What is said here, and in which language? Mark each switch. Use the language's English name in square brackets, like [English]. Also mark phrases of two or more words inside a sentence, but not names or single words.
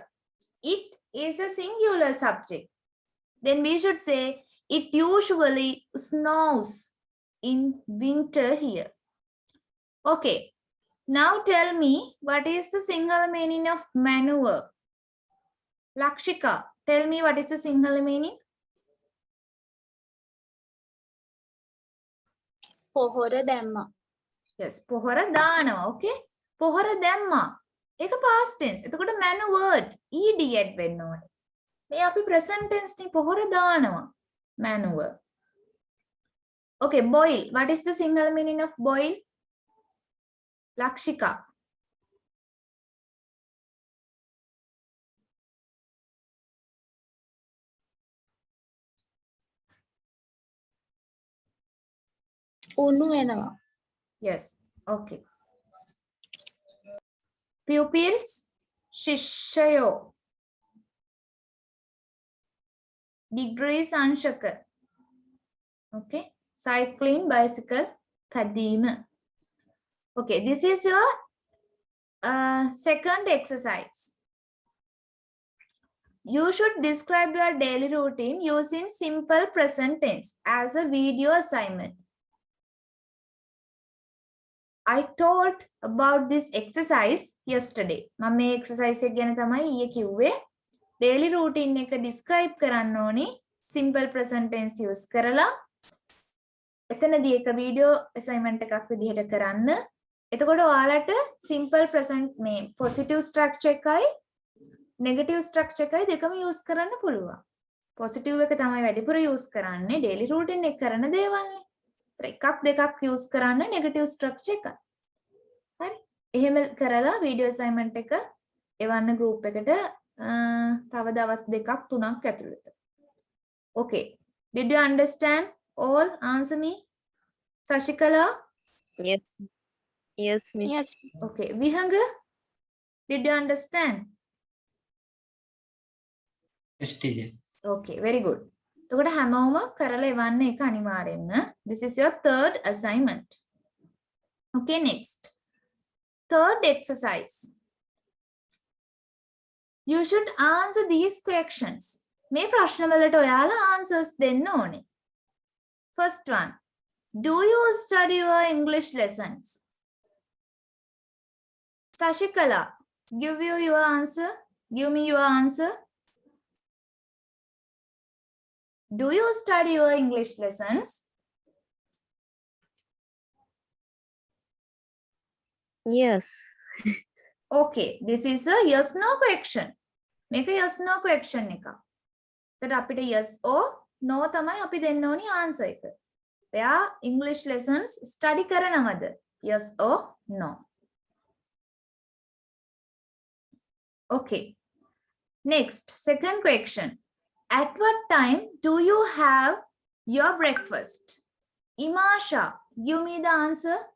[English] It is a singular subject. Then we should say it usually snows in winter here. Okay. Now tell me what is the single meaning of maneuver? Lakshika, tell me what is the single meaning? [Sinhala] පොහොර දැම්මා. Yes, පොහොර දානවා. Okay. පොහොර දැම්මා. ඒක [English] past tense. [Sinhala] එතකොට [English] maneuvered ed add [Sinhala] වෙන්න ඕනේ. මේ අපි [English] present tense [Sinhala] නේ පොහොර දානවා. [English] Maneuver. Okay, boil. What is the single meaning of boil? Lakshika. [Sinhala] උණු වෙනවා. [English] Yes. Okay. Pupils. [Sinhala] Shishayo. Degrees anshaka. [English] Okay. Cycling, bicycle, kadima. Okay, this is your Second exercise. You should describe your daily routine using simple present tense as a video assignment. I told about this exercise yesterday. [Sinhala] මම මේ exercise එක ගැන තමයි ඊයේ කිව්වේ. [English] Daily routine [Sinhala] එක describe කරන්න ඕනි [English] simple present tense use [Sinhala] කරලා. එතනදී එක [English] video assignment [Sinhala] එකක් විදිහට කරන්න. එතකොට ඔයාලට [English] simple present [Sinhala] මේ [English] positive structure [Sinhala] එකයි [English] negative structure [Sinhala] එකයි දෙකම use කරන්න පුළුවන්. positive එක තමයි වැඩිපුර use කරන්නේ [English] daily routine [Sinhala] එක කරන දේවල්නේ. එකක් දෙකක් use කරන්න [English] negative structure [Sinhala] එක. හරි. එහෙම කරලා [English] video assignment [Sinhala] එක එවන්න group එකට තව දවස් දෙකක් තුනක් ඇතුළත. [English] Okay. Did you understand all? Answer me. Sashikala? Yes. Yes, Miss. Yes. Okay. Vihanga? Did you understand? Yes, teacher. Okay, very good. [Sinhala] එතකොට හැමෝම කරලා එවන්න එක අනිවාර්යෙන්ම. [English] This is your third assignment. Okay, next. Third exercise. You should answer these questions. [Sinhala] මේ ප්‍රශ්න වලට ඔයාලා answers දෙන්න ඕනේ. [English] First one. Do you study your English lessons? Sashikala, give you your answer. Give me your answer. Do you study your English lessons? Yes. Okay, this is a yes no question. Make a yes no question එක. [Sinhala] එතකොට අපිට [English] yes or no [Sinhala] තමයි අපි දෙන්න ඕනි answer එක. එයා [English] English lessons study [Sinhala] කරනවද? [English] Yes or no. Okay. Next, second question. At what time do you have your breakfast? Imasha, give me the answer.